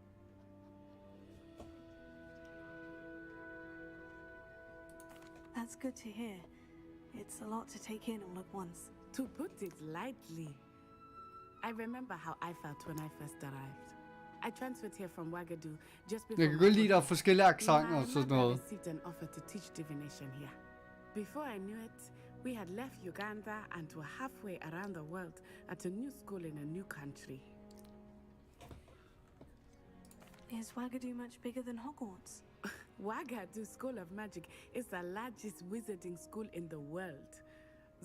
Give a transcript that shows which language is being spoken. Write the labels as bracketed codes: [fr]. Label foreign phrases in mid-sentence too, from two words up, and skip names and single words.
[en] That's good to hear. It's a lot to take in all at once. To put it lightly, I remember how I felt when I first arrived. I transferred here from Wagadu just before. [da] Jeg kan godt lide, der er forskellige accenter og sådan [en] I [da] noget. [en] received an offer to teach divination here. Before I knew it, we had left Uganda and were halfway around the world at a new school in a new country. Is Wagadu much bigger than Hogwarts? Wagadu School of Magic is the largest wizarding school in the world.